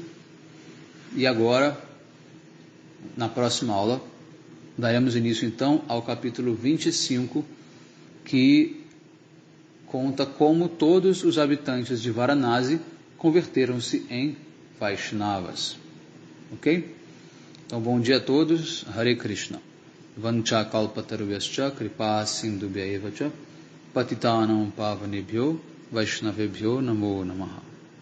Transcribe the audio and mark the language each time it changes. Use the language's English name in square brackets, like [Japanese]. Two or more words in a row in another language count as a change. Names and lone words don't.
[Portuguese] E agora, na próxima aula, daremos início então ao capítulo 25, que conta como todos os habitantes de Varanasi converteram-se em Vaishnavas. Ok? Então, bom dia a todos. Hare Krishna. [Sanskrit] Vancha kalpatarvyascha kripa sindhubhya evacha patitanam pavanebhyo vaishnavebhyo namo namaha.